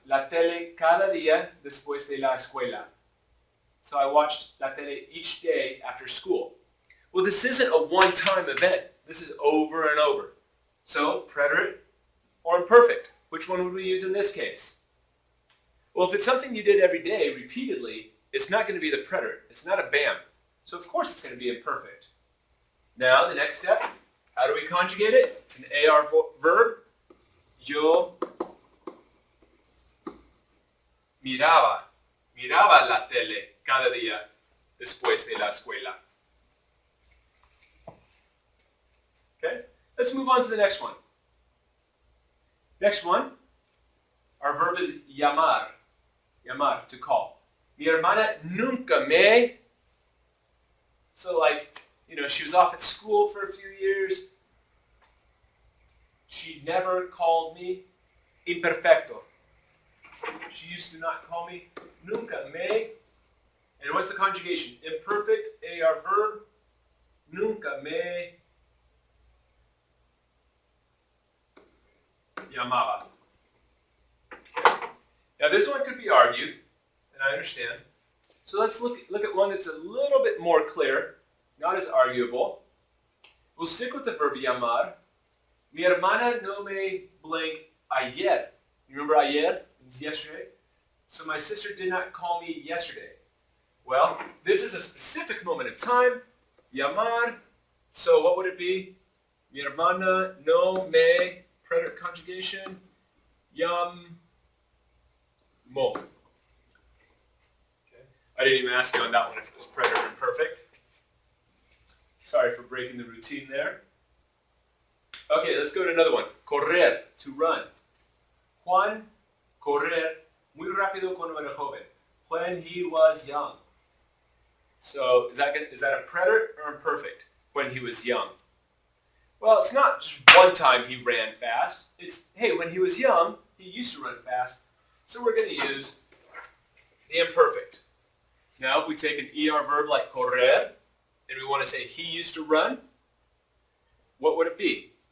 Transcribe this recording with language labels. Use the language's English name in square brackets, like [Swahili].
[Spanish] La tele cada día después de la escuela. [English] So I watched [Spanish] la tele [English] each day after school. Well, this isn't a one-time event. This is over and over. So, preterite or imperfect. Which one would we use in this case? Well, if it's something you did every day, repeatedly, it's not going to be the preterite. It's not a bam. So, of course, it's going to be imperfect. Now, the next step, how do we conjugate it? It's an AR verb. [Spanish] Yo miraba la tele cada día después de la escuela. [English] Okay, let's move on to the next one. Next one, our verb is llamar. Llamar, to call. [Spanish] Mi hermana nunca me. [English] So like, she was off at school for a few years. She never called me imperfecto. She used to not call me [Spanish] nunca me. [English] And what's the conjugation? Imperfect, AR verb, [Spanish] nunca me llamaba. [English] Okay. Now this one could be argued, and I understand. So let's look at one that's a little bit more clear, not as arguable. We'll stick with the verb llamar. [Spanish] Mi hermana no me blank ayer. [English] You remember ayer? It's yesterday. So my sister did not call me yesterday. Well, this is a specific moment of time. Llamar. So what would it be? [Spanish] Mi hermana no me, preterite conjugation, llamó. [English] Okay. I didn't even ask you on that one if it was preterite or imperfect. Sorry for breaking the routine there. Okay, let's go to another one. Correr, to run. [Spanish] Juan correr muy rápido cuando era joven. [English] When he was young. So is that a preterite or imperfect? When he was young. Well, it's not just one time he ran fast. It's, hey, when he was young, he used to run fast. So we're going to use the imperfect. Now, if we take an ER verb like correr, and we want to say he used to run, what would it be?